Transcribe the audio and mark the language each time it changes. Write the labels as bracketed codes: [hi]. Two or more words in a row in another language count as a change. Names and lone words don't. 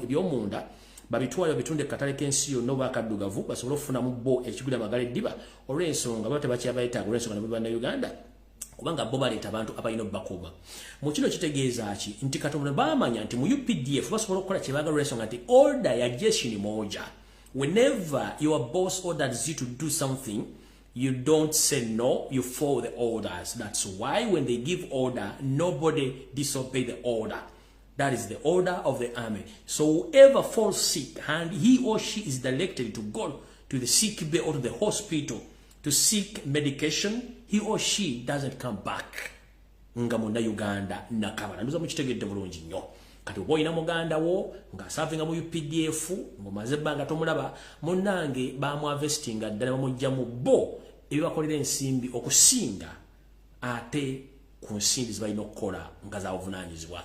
[lg] eby'omunda babitwale babitunde katale k'ensi yonna oba akaddugavu basobole okufunamu bo ekigula amagala eddiba olw'ensonga baba tebakyabayetaaga olw'ensonga nabo bannayuganda kubanga bo baleeta abantu abalina obbakuuma mu kino kitegeeza ki nti katonda baamanya nti mu UPDF basobola okukola kye baagala olw'ensonga nti [sw] order ya jeshi ni moja [en] whenever your boss orders you to do something you don't say no, you follow the orders. That's why when they give order, nobody disobey the order. That is the order of the army. So whoever falls sick and he or she is directed to go to the sick bay or to the hospital to seek medication, he or she doesn't come back. [lg] Nga munda Uganda nakabala. Nduza mukitegedde bulungi nnyo. Kati oba olina muganda wo nga savinga mu UPDF ng'omaze ebbanga tomulaba munnange bamwavestinga ddala bamugyamu bo ebibakolera ensimbi okusinga ate ku nsimbi zibalina okukola nga za buvunaanyizibwa.